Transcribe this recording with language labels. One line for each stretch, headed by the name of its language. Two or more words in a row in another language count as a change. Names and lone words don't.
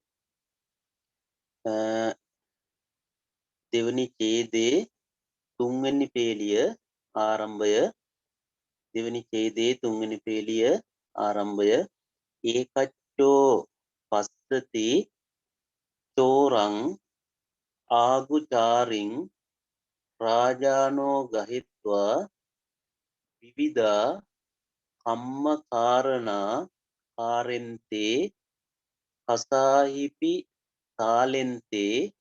Sinhala: දෙවනි ඡේදයේ තුන්වෙනි පේලිය ආරම්භය දෙවනි ඡේදයේ තුන්වෙනි පේලිය ආරම්භය
Pali: ඒකච්චෝ පස්සති චෝරං ආගුචාරින් රාජානෝ ගහිත්වා විවිධා කම්මකාරණා කාරෙන්තේ හසාහිපි තාලෙන්තේ